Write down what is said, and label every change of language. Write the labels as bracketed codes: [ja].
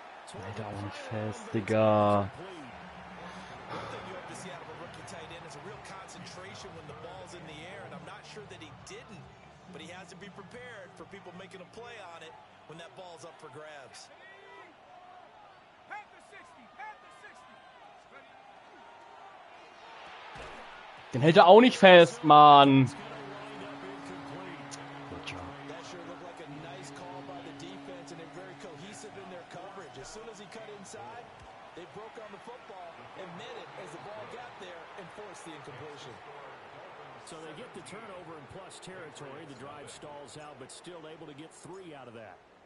[de] Alter, auch nicht fest, Digga. [en] One thing you have to see out of a rookie tight end is a real concentration when the ball's in the air, and I'm not sure that he didn't, but he has to be prepared for people making a play on it when that ball's up for grabs. [de] Den hält er auch nicht fest, Mann. [en] That sure looked like a nice call by the defense, and they're very cohesive in their coverage. As soon as he cut inside, they broke on the football and met it as the ball got there and forced the incompletion. So they get the turnover in plus territory. The drive stalls out, but still able to get 3 out of that.